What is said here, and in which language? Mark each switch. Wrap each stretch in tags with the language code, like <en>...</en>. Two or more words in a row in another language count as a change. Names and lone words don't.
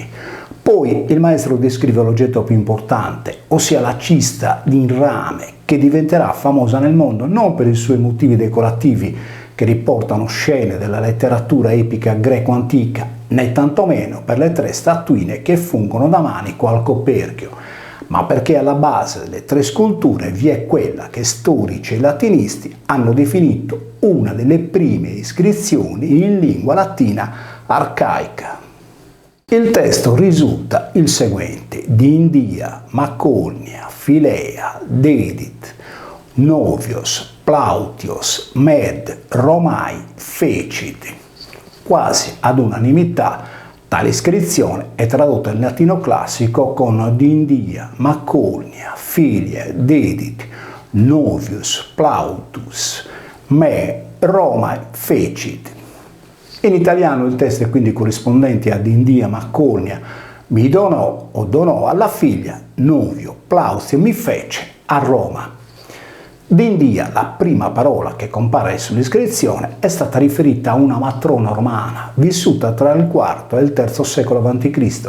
<it>Poi il maestro descrive l'oggetto più importante, ossia la cista in rame, che diventerà famosa nel mondo non per i suoi motivi decorativi che riportano scene della letteratura epica greco-antica, né tantomeno per le 3 statuine che fungono da manico al coperchio, ma perché alla base delle 3 sculture vi è quella che storici e latinisti hanno definito una delle prime iscrizioni in lingua latina arcaica. Il testo risulta il seguente:</it> <la>Dindia, Macolnia, Filea, Dedit, Novios, Plautios, Med, Romai, Fecit.</la> <it>Quasi ad unanimità tale iscrizione è tradotta in latino classico con</it> <la>Dindia, Macolnia, Filia, Dedit, Novius, Plautus, Me, Romai, Fecit.</la> <it>In italiano il testo è quindi corrispondente a Dindia Macolnia mi donò o donò alla figlia, Novio Plaustio mi fece a Roma. Dindia, la prima parola che compare sull'iscrizione, è stata riferita a una matrona romana vissuta tra il IV e il III secolo a.C.</it>